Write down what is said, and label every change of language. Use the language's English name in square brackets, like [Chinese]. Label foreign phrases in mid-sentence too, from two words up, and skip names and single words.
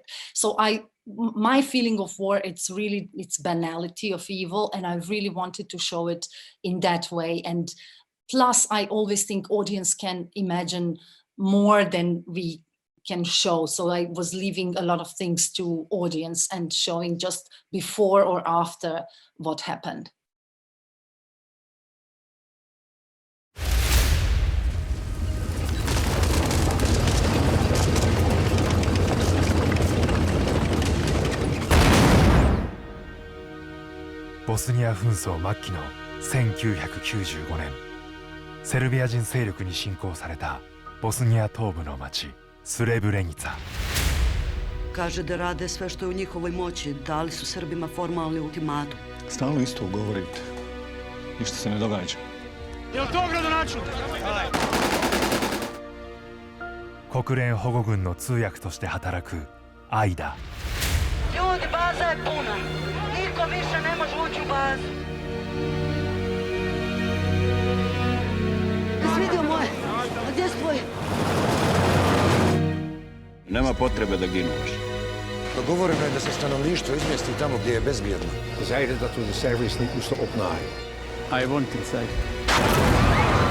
[English] So my feeling of war, it's banality of evil, and I really wanted to show it in that way. And plus, I always think audience can imagine more than we can show. So I was leaving a lot of things to audience and showing just before or after what happened. [Japanese] ボスニア紛争末期の1995年、セルビア人勢力に侵攻されたボスニア東部の町スレブレニツァ。 [Bosnian] Kaže da rade sve što je u njihovoj moći, dali su Srbima formalni ultimatum. Stalno isto govorite. Ništa se ne događa. Je li to gradonačelnik? [Japanese] 国連保護軍の通訳として働くアイダ。 [Bosnian] Ljudi, baza je puna. Niko više ne može ući u bazu. Jesi vidio moje? A gdje su tvoji? Nema potrebe da ginuš. Dogovoreno je da se stanovništvo izmjesti tamo gdje je bezbjedno. [Dutch] Ze zeiden dat we de cijfers niet moesten opnaaien. [English] I won't say.